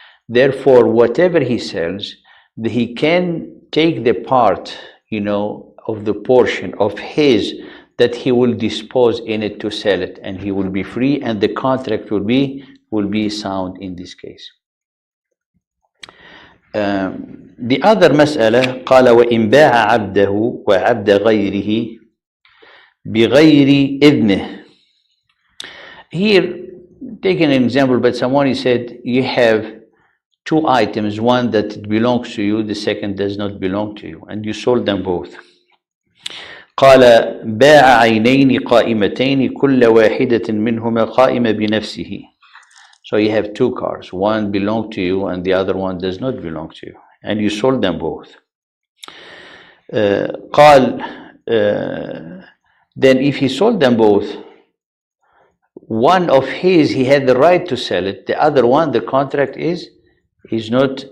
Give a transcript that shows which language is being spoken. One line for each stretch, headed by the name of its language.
English: Therefore, whatever he sells, he can take the part, of the portion of his that he will dispose in it to sell it, and he will be free, and the contract will be sound in this case. The other
Arabic: مسألة قال وإن باع عبده وعبد غيره بغير إذنه.
English: Here, taking an example, but someone he said you have two items, one that belongs to you, the second does not belong to you, and you sold them both.
Arabic: قال باع عينين قائمتين كل واحدة منهما قائمة بنفسه.
English: So you have two cars, one belongs to you and the other one does not belong to you, and you sold them both. قال then if he sold them both, one of his he had the right to sell it, the other one the contract is void.